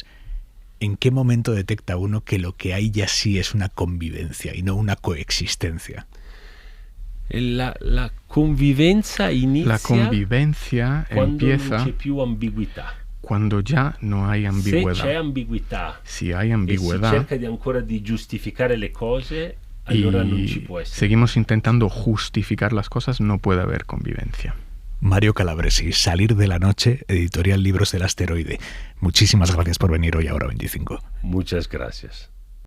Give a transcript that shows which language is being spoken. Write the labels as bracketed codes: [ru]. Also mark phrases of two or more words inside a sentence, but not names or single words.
[es] ¿En qué momento detecta uno que lo que hay ya sí es una convivencia y no una coexistencia? La convivencia inicia. La convivencia empieza cuando ya no hay ambigüedad. Si hay ambigüedad [it] si cerca ancora di giustificare le cose, allora non ci può essere. [es] Seguimos intentando justificar las cosas, no puede haber convivencia. Mario Calabresi, Salir de la noche, editorial Libros del Asteroide. Muchísimas gracias por venir hoy a Hora 25. Muchas gracias.